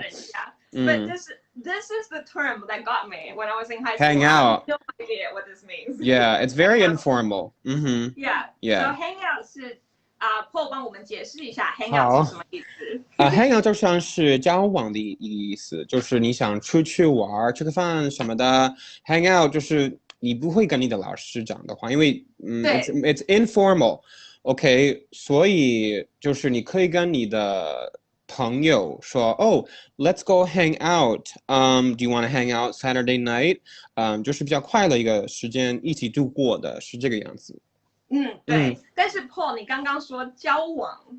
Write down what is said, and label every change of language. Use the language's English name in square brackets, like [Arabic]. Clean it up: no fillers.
[Chinese] 人家 [English] But this is the term that got me when I was in high school. Hang out. I have no idea what this means. Yeah, it's very informal. Yeah. Yeah. [Chinese] So hang out 是Paul 帮我们解释一下 hang out 是什么意思？hang out 就像是交往的意思，就是你想出去玩、吃个饭什么的。 hang out 就是你不会跟你的老师讲的话，因为 [English] it's informal。 [Chinese] OK， 所以就是你可以跟你的朋友说 [English] let's go hang out. Do you want to hang out Saturday night? [Chinese] 就是比较快乐一个时间一起度过的，是这个样子。对。但是 Paul， 你刚刚说交往